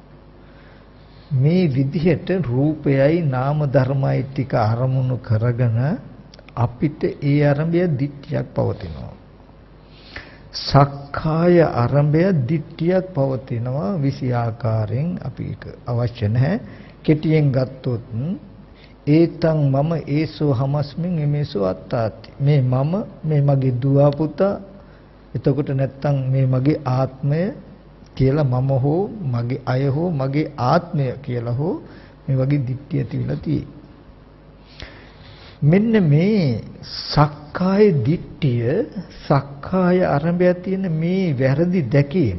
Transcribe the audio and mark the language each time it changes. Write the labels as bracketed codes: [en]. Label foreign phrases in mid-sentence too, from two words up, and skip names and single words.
[si] මේ විදිහට රූපයයි නාම ධර්මයි ටික අරමුණු කරගෙන අපිට ඒ ආරම්භය දිට්ඨියක් පවතිනවා. සක්කාය ආරම්භය දිට්ඨියක් පවතිනවා. විසි ආකාරයෙන් අපි ඒක අවශ්‍ය නැහැ. කෙටියෙන් ගත්තොත් [pi] ඒතං මම ඒසෝ හමස්මින් එමේසෝ අත්තාති. [si] මේ මම, මේ මගේ දුව පුතා, එතකොට නැත්තම් මේ මගේ ආත්මය කියලා මම හෝ මගේ අය හෝ මගේ ආත්මය කියලා හෝ මේ වගේ දිට්ඨිය තියලා තියෙයි. මෙන්න මේ සක්කාය සක්කාය දිට්ඨිය සක්කාය ආරම්භය තියෙන මේ වැරදි දැකීම.